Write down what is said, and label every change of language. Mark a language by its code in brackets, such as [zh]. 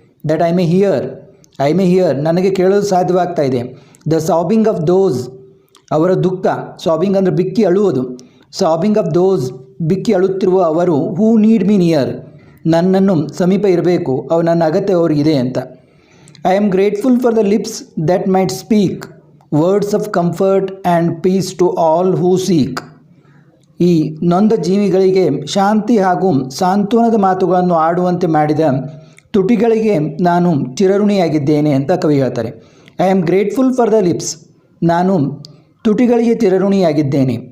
[en] that I may hear, [kn] ನನಗೆ ಕೇಳಲು ಸಾಧ್ಯವಾಗ್ತಾ ಇದೆ. [en] the sobbing of those, [kn] ಅವರ ದುಃಖ, ಸಾಬಿಂಗ್ ಅಂದರೆ ಬಿಕ್ಕಿ ಅಳುವುದು. [en] sobbing of those, [kn] ಬಿಕ್ಕಿ ಅಳುತ್ತಿರುವ ಅವರು, [en] who need me near, [kn] ನನ್ನನ್ನು ಸಮೀಪ ಇರಬೇಕು, ನನ್ನ ಅಗತ್ಯ ಅವರಿಗಿದೆ ಅಂತ. [en] I am grateful for the lips that might speak words of comfort and peace to all who seek. [kn] ಈ ನೊಂದ ಜೀವಿಗಳಿಗೆ ಶಾಂತಿ ಹಾಗೂ ಸಾಂತ್ವನದ ಮಾತುಗಳನ್ನು ಆಡುವಂತೆ ಮಾಡಿದ ತುಟಿಗಳಿಗೆ ನಾನು ಚಿರಋಣಿಯಾಗಿದ್ದೇನೆ ಅಂತ ಕವಿ ಹೇಳ್ತಾರೆ. [en] I am grateful for the lips, [kn] ನಾನು ತುಟಿಗಳಿಗೆ ಚಿರಋಣಿಯಾಗಿದ್ದೇನೆ.